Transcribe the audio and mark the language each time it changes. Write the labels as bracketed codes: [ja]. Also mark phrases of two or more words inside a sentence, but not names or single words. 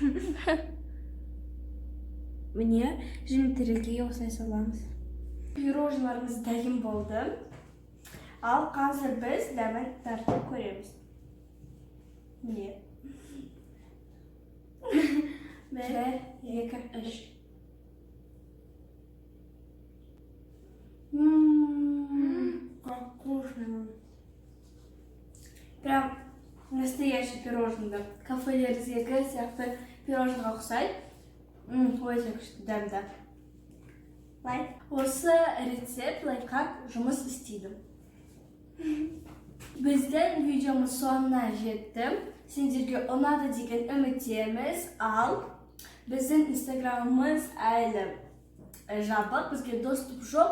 [kk] Міне жемтірілге осылай саламыз. Пирожныларымыз дайын болды. Ал қазір біз дәмін тартып көреміз. Міне. 1, 2, 3. [ru] Как вкусно. Прям настоящий пирожный. [kk] Кафелердегі сияқты пирожныйға ұқсайды. Өте күшті дәмді. Осы рецепт лайфхак жұмыс істейді. Біздің видеомыз соңына жетті. Сендерге ұнады деген үміттеміз. Ал біздің инстаграмымыз әлі жабық, бізге доступ жоқ.